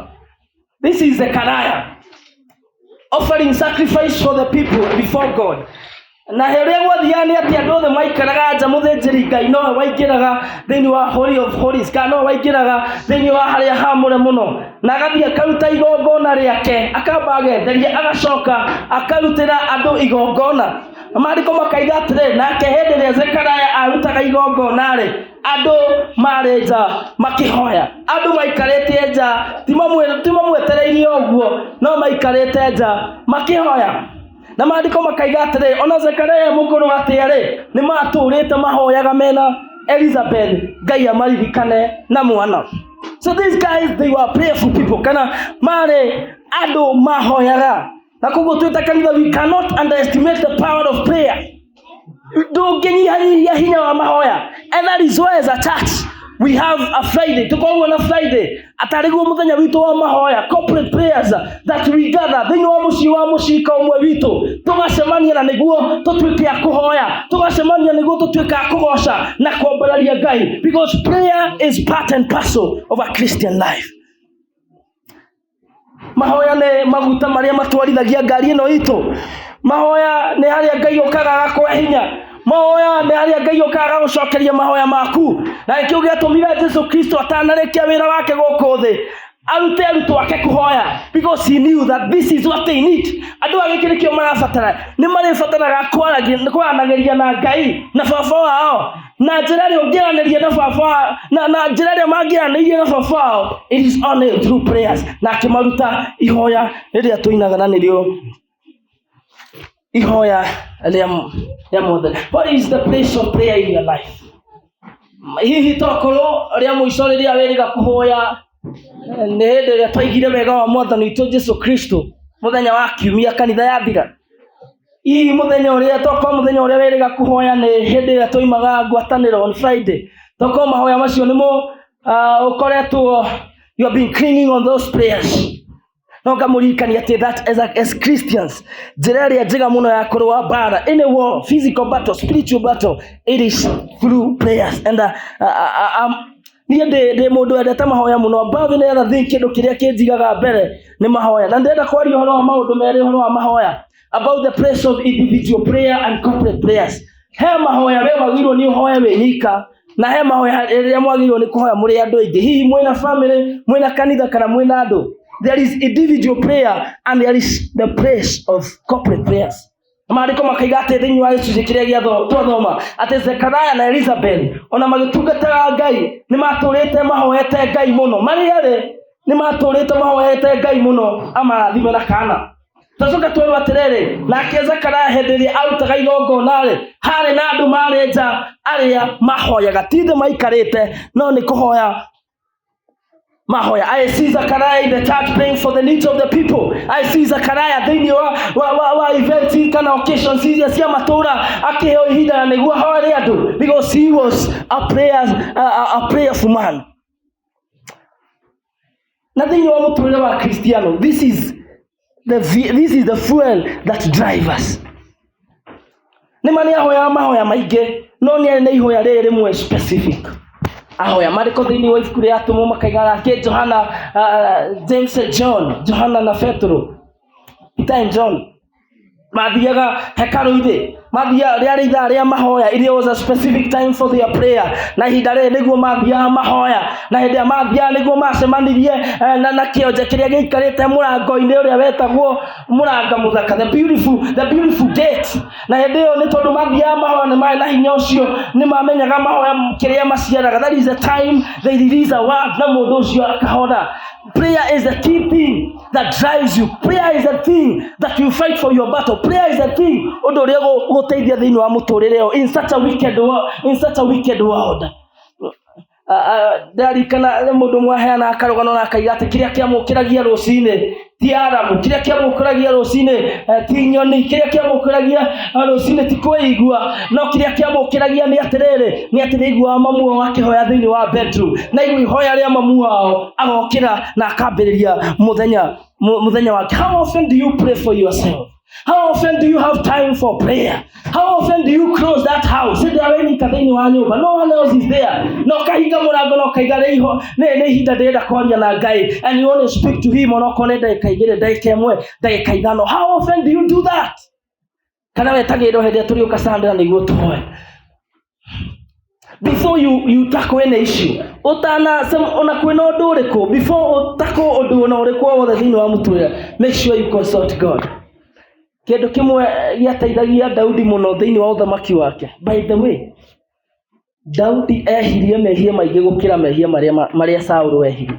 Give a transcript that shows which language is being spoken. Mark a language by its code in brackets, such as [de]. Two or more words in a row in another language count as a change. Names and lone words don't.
[en] This is Zechariah offering sacrifice for the people before God. [ki] Na rĩrĩa gwathiaga nĩ atĩ andũ othe maikaraga nja, mũthĩnjĩri Ngai no waingĩraga thĩinĩ wa Holy of Holies, kana no waingĩraga thĩinĩ wa harĩa haamũre mũno, na agathiĩ akaruta igongona rĩake, akamba agetheria, agacoka akarutĩra andũ igongona. Maandĩko makaiga atĩrĩrĩ, nake hĩndĩ ĩrĩa Zechariah arutaga igongona-rĩ, andũ marĩ nja makĩhoya. Andũ maikarĩte nja, ti mamwetereirie ũguo, no maikarĩte nja makĩhoya. Na maandĩko makaiga atĩrĩrĩ, ona Zechariah mũkũrũ atĩa-rĩ, nĩ matũrĩte mahoyaga mena Elizabeth, Ngai amaririkane na mwana. [en] So these guys, they were prayerful people. [ki] Kana marĩ andũ mahoyaga. Na koguo twĩta kanitha, [en] we cannot underestimate the power of prayer. [ki] Ndũngĩnyihanyihia hinya wa mahoya. [en] And that is why as a church we have a Friday. [ki] Tukoragwo na Friday atarĩguo mũthenya witũ wa mahoya, [en] corporate prayers that we gather [ki] thĩinĩ wa mũciĩ wa mũcika ũmwe witũ, tũgacemania na nĩguo tũtuĩke a kũhoya, tũgacemania nĩguo tũtuĩke a kũgoca na kuombereria Ngai, [en] because prayer is part and parcel of a Christian life. [ki] Mahoya nĩ maguta marĩa matwarithagia ngari ĩno itũ. Mahoya nĩ harĩa Ngai okaga agakũhe hinya. Mahoya nĩ harĩa Ngai okaga agũcokeria mahoya maku. Na nĩkĩo gĩatũmire Jesũ Kristo atanarĩkia wĩra wake gũkũ thĩ arute arutwo ake kũhoya, [en] because he knew that this is what they need. [ki] Andũ a gĩkĩ nĩkĩo marabatara. Nĩ marĩbataraga kwaranagĩria na Ngai na baba wao na njĩra ĩrĩa ũngĩaranĩria na baba na njĩra ĩrĩa mangĩaranĩirie na baba wao, [en] it is only through prayers. [ki] Na akĩmaruta ihoya rĩrĩa tũinaga na nĩrĩo ihoya rĩa mothe. [en] What is the place of prayer in your life? [ki] Hihi tokorwo rĩa mũico rĩrĩa wĩrĩga kũhoya nĩ hĩndĩ ĩrĩa twaigire wega wa Mwathani witũ Jesũ Kristo mũthenya wa kiumia kanitha yathira. Hihi mũthenya ũrĩa tokorwo mũthenya ũrĩa wĩrĩga kũhoya nĩ hĩndĩ ĩrĩa twoimaga ngwatanĩro [en] on Friday. [ki] Tokorwo mahoya macio nĩmo ũkoretwo [en] you have been clinging on those prayers. [ki] No ngamũririkania atĩ [en] that as Christians, [ki] njĩra ĩrĩa njega mũno ya kũrũa mbara, [en] in a war, physical battle, spiritual battle, it is through prayers. [ki] And niĩ ndĩ mũndũ wendete mahoya mũno. [en] Above any other thing, [ki] kĩndũ kĩrĩa kĩnjigaga mbere nĩ mahoya. Na ndĩrenda kwaria ũhoro wa maũndũ merĩ ũhoro wa mahoya, [en] about the place of individual prayer and corporate prayers. [ki] He mahoya we wagĩrĩirwo nĩ ũhoya wĩ nyika, na he mahoya rĩrĩa mwagĩrĩirwo nĩ kũhoya mũrĩ andũ aingĩ. Hihi mwĩna family, mwĩna kanitha kana mwĩna andũ. [en] There is individual prayer and there is the place of corporate prayers. [ki] Maandĩko makaiga atĩ thĩinĩ wa gĩcunjĩ kĩrĩa twathoma atĩ Zechariah na Elizabeth ona magĩtungataga Ngai nĩ matũrĩte mahoete Ngai mũno. Marĩ nĩ matũrĩte mahoete Ngai mũno, amarathime na kana. Tũcoka twĩrwo atĩrĩrĩ, nake Zechariah hĩndĩ ĩrĩa arutaga igongona-rĩ, harĩ na andũ marĩ nja arĩa mahoyaga, ti thĩ maikarĩte, no nĩ kũhoya mahoya. [en] I see Zechariah in the church praying for the needs of the people. I see Zechariah [ki] thĩinĩ wa events kana occasions iria cia matũra akĩheo ihinda na nĩguo ahoere andũ, [en] because he was a prayerful man. [ki] Na thĩinĩ wa mũtũrĩre wa Kristiano, [en] this is the fuel that drives us. [ki] Nĩ mani ahoya mahoya maingĩ, no nĩ ihoya rĩrĩ rĩmwe specific. ahoya mariko thĩinĩ wa ibuku rĩa Atũmwo makaigana ke Johana, James and John, Johana na Petro, Peter and John mathiaga hekalu-inĩ, mathia rĩarĩ ithaa rĩa mahoya. [en] It was a specific time for their prayer. [ki] Na ihinda rĩrĩ nĩguo mathiaga mahoya, na hĩndĩ ĩrĩa mathiaga nĩguo macemanirie na kĩonje kĩrĩa gĩikarĩte mũrango-inĩ ũrĩa wetagwo mũranga mũthaka, [en] the beautiful gate. [ki] Na hĩndĩ ĩyo nĩ tondũ mathiaga mahoya nĩ marĩ na hinya ũcio, nĩ mamenyaga mahoya kĩrĩa maciaraga. [en] That is the time they release a word [ki] na mũndũ ũcio akahona. [en] Prayer is the key thing that drives you. Prayer is the thing that you fight for your battle. Prayer is the thing [ki] ũndũ ũrĩa gũteithia thĩinĩ wa mũtũrĩre ũyũ [en] in such a wicked world. [ki] Ndarikana mũndũ mwaheana akarũgano na akaiga atĩ kĩrĩa kĩamũkĩragia rũcinĩ ti aramu, kĩrĩa kĩamũkĩragia rũcinĩ ti nyoni, kĩrĩa kĩamũkĩragia rũcinĩ ti kwĩigua, no kĩrĩa kĩamũkĩragia nĩ atĩ nĩiguaga mamu wao akĩhoya thĩinĩ wa bedroom, na igua ihoya rĩa mamu wao agokĩra na akambĩrĩria mũthenya wake. [en] How often do you pray for yourself? How often do you have time for prayer? How often do you close that house? Sit there when [ki] thĩinĩ wa nyũmba, [en] no one else is there. [ki] No kahinga mũrango no kaiga nĩ ihinda ndĩrenda kwaria na Ngai, [en] and you want to speak to him [ki] onokorwo nĩ ndagĩka igĩrĩ, ndagĩka ĩmwe, ndagĩka ithano. [en] How often do you do that? [ki] Kana wetagĩrĩrwo hĩndĩ ĩrĩa tũrĩũka Sunday nĩguo tũhoe. [en] Before you tackle any issue, [ki] ona kwĩna ũndũ ũrĩkũ, [en] before tackle [ki] ũndũ ona ũrĩkũ wothe thĩinĩ wa mũtũrĩre, [en] make sure you consult God. [ki] Kĩndũ kĩmwe gĩateithagia Daudi mũno thĩinĩ wa ũthamaki wake. [en] By the way, [ki] Daudi ehirie mehia maingĩ gũkĩra mehia marĩa Saũlũ ehirie.